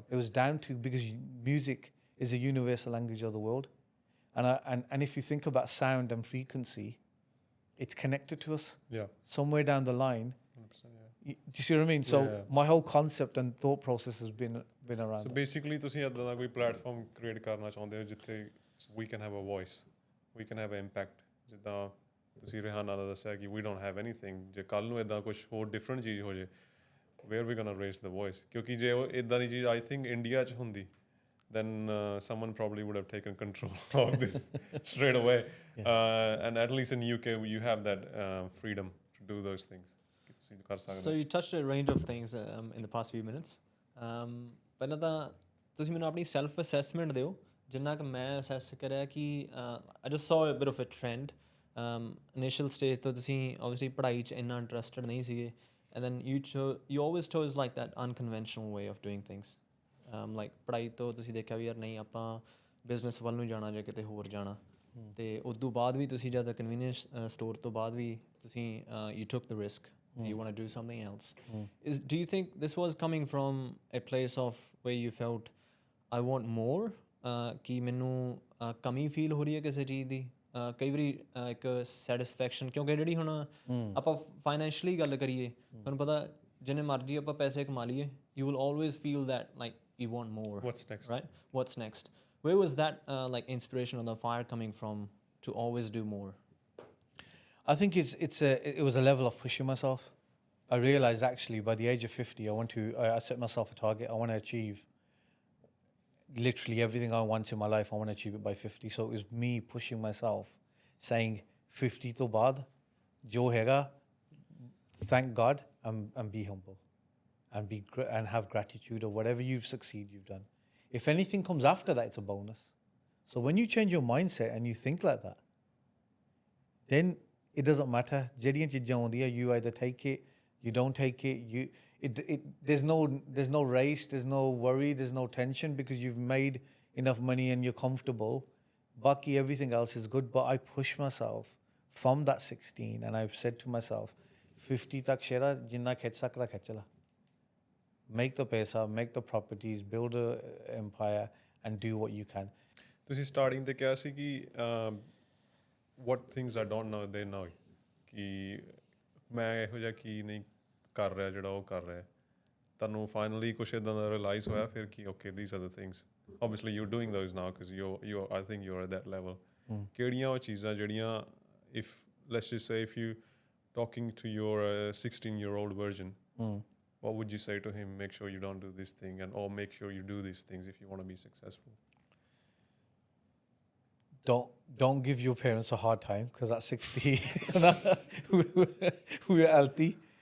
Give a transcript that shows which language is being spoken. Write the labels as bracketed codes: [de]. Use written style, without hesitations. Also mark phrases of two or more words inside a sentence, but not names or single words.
[en] It was down to, because music is a universal language of the world. And if you think about sound and frequency, it's connected to us. Yeah. Somewhere down the line. 100%, Do you see what I mean? So my whole concept and thought process has been around. So basically, [pa] ਤੁਸੀਂ ਇਦਾਂ ਦਾ ਕੋਈ ਪਲੇਟਫਾਰਮ ਕ੍ਰੀਏਟ ਕਰਨਾ ਚਾਹੁੰਦੇ ਹੋ ਜਿੱਥੇ [en] we can have a voice, we can have an impact. [pa] ਜਿੱਦਾਂ ਤੁਸੀਂ ਰਿਹਾਨਾ ਦਾ ਦੱਸਿਆ ਕਿ [en] we don't have anything. [pa] ਜੇ ਕੱਲ ਨੂੰ ਇਦਾਂ ਕੁਝ ਹੋਰ ਡਿਫਰੈਂਟ ਚੀਜ਼ ਹੋ ਜੇ, [en] where are we going to raise the voice? [pa] ਕਿਉਂਕਿ ਜੇ ਉਹ ਇਦਾਂ ਦੀ ਚੀਜ਼ [en] I think [pa] ਇੰਡੀਆ 'ਚ ਹੁੰਦੀ, [en] then someone probably would have taken control of this straight away. And at least in UK, you have that freedom to do those things. So you touched a range of things in the past few minutes. [pa] ਪਹਿਲਾਂ ਤਾਂ ਤੁਸੀਂ ਮੈਨੂੰ ਆਪਣੀ ਸੈਲਫ ਅਸੈਸਮੈਂਟ ਦਿਓ, ਜਿੰਨਾ ਕਿ ਮੈਂ ਅਸੈਸ ਕਰਿਆ ਕਿ [en] I just saw a bit of a trend. Initial stage [pa] ਤੋਂ ਤੁਸੀਂ obviously ਪੜ੍ਹਾਈ 'ਚ ਇੰਨਾ interested ਨਹੀਂ ਸੀਗੇ, [en] and then you always chose like that unconventional way of doing things. [pa] Like ਪੜ੍ਹਾਈ ਤੋਂ ਤੁਸੀਂ ਦੇਖਿਆ ਵੀ ਯਾਰ ਨਹੀਂ ਆਪਾਂ ਬਿਜ਼ਨਸ ਵੱਲ ਨੂੰ ਜਾਣਾ ਜਾਂ ਕਿਤੇ ਹੋਰ ਜਾਣਾ, ਅਤੇ ਉਦੋਂ ਬਾਅਦ ਵੀ ਤੁਸੀਂ ਜਦ ਕਨਵੀਨੀਅੰਸ ਸਟੋਰ ਤੋਂ ਬਾਅਦ ਵੀ ਤੁਸੀਂ [en] you took the risk. You want to do something else. Do you think this was coming from a place of where you felt I want more? [pa] ਕਿ ਮੈਨੂੰ ਕਮੀ ਫੀਲ ਹੋ ਰਹੀ ਹੈ ਕਿਸੇ ਚੀਜ਼ ਦੀ, ਕਈ ਵਾਰੀ ਇੱਕ ਸੈਟਿਸਫੈਕਸ਼ਨ, ਕਿਉਂਕਿ ਜਿਹੜੀ ਹੁਣ ਆਪਾਂ ਫਾਈਨੈਂਸ਼ਲੀ ਗੱਲ ਕਰੀਏ, ਤੁਹਾਨੂੰ ਪਤਾ ਜਿੰਨੇ ਮਰਜ਼ੀ ਆਪਾਂ ਪੈਸੇ ਕਮਾ ਲਈਏ, [en] you will always feel that like you want more. What's next? Right? What's next? Where was that like inspiration or the fire coming from to always do more? I think it was a level of pushing myself. I realized actually by the age of 50, I set myself a target. I want to achieve literally everything I want in my life. I want to achieve it by 50. So it was me pushing myself, saying 50 [pa] ਤੋਂ ਬਾਅਦ, ਜੋ ਹੈਗਾ, [en] thank God and be humble and have gratitude of whatever you've done. If anything comes after that, it's a bonus. So when you change your mindset and you think like that, then it doesn't matter. You either take it, you don't take it. There's no race, there's no worry, there's no tension, because you've made enough money and you're comfortable. Baki, everything else is good. But I push myself from that 16, and I've said to myself, 50 [pa] ਤੱਕ ਸ਼ੇਰਾ ਜਿੰਨਾ ਖਿੱਚ ਸਕਦਾ ਖਿੱਚਲਾ. [en] Make the pesa, make the properties, build a empire, and do what you can. [pa] ਤੁਸੀਂ ਸਟਾਰਟਿੰਗ ਤੇ ਕਿਹਾ ਸੀ ਕਿ [en] what things I don't know they know, [pa] ਕਿ ਮੈਂ ਇਹੋ ਜਿਹਾ ਕੀ ਨਹੀਂ ਕਰ ਰਿਹਾ ਜਿਹੜਾ ਉਹ ਕਰ ਰਿਹਾ, ਤੁਹਾਨੂੰ ਫਾਈਨਲੀ ਕੁਛ ਇੱਦਾਂ ਦਾ ਰਿਅਲਾਈਜ਼ ਹੋਇਆ ਫਿਰ ਕਿ ਓਕੇ [en] these are the things, obviously you're doing those now because you're I think you're at that level. [pa] ਕਿਹੜੀਆਂ ਉਹ ਚੀਜ਼ਾਂ ਜਿਹੜੀਆਂ [en] if let's just say if you talking to your 16-year-old version, what would you say to him? Make sure you don't do this thing, and or make sure you do these things if you want to be successful. Don't give your parents a hard time, because at 60 we're healthy.